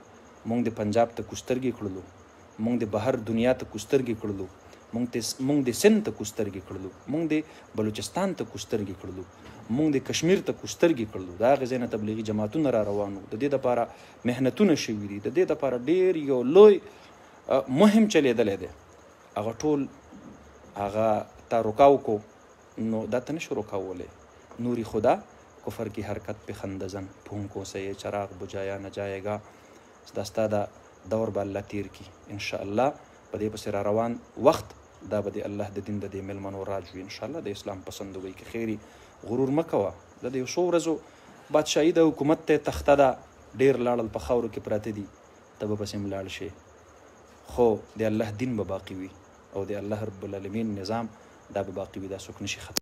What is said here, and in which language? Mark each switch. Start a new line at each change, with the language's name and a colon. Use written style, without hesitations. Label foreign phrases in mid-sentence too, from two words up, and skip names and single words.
Pashto: مونږ د پنجاب ته کوسترګې کړلو، مونږ د بهر دنیا ته کوسترګې کړلو، مونږ د سند ته کوسترګې کړلو، مونږ د بلوچستان ته کوسترګې کړلو، مونږ د کشمیر ته کوسترګې کړلو. د هغې ځای نه تبلیغي جماعتونه را روان وو، د دې دپاره محنتونه شوي دي، د دې دپاره ډېر یو لوی مهم چلیدلی دی. هغه ټول هغه تا رکاو کو نو دا ته نشو رکاولی.
Urdu: نوری خدا کفر کی حرکت پہ خندزن پھونکوں سے یہ چراغ بجایا نہ جائے گا.
Pashto: دا ستا دا دور به الله تیر کی
Arabic: انشاءالله.
Pashto: په دې پسې را روان وخت دا به د الله د دین د دې میلمنو راج وي
Arabic: انشاءالله.
Pashto: د اسلام پسندوي کې خیري غرور مه کوه. د یو څو ورځو بادشاهي د حکومت ته تخته ده، ډېر لاړل په خاورو کې پراته دي، ته به پسې هم لاړ شي، خو د الله دین به باقي وي او د الله
Arabic: رب العالمین
Pashto: نظام دا به باقي وي، دا څوک نشي ختم.